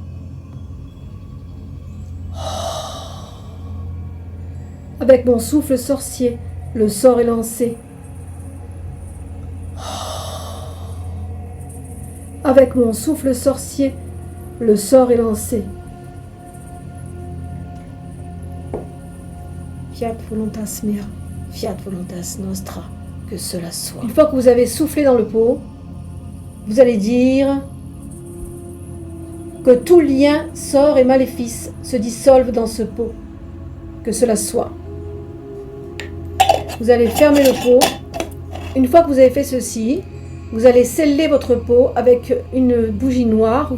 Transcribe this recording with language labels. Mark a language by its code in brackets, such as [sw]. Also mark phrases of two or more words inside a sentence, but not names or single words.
[fr] Avec mon souffle sorcier, le sort est lancé. Avec mon souffle sorcier, le sort est lancé. [la] Fiat voluntas mea, fiat voluntas nostra, [fr] que cela soit. Une fois que vous avez soufflé dans le pot, vous allez dire que tout lien, sort et maléfice se dissolvent dans ce pot. Que cela soit. Vous allez fermer le pot. Une fois que vous avez fait ceci, vous allez sceller votre pot avec une bougie noire.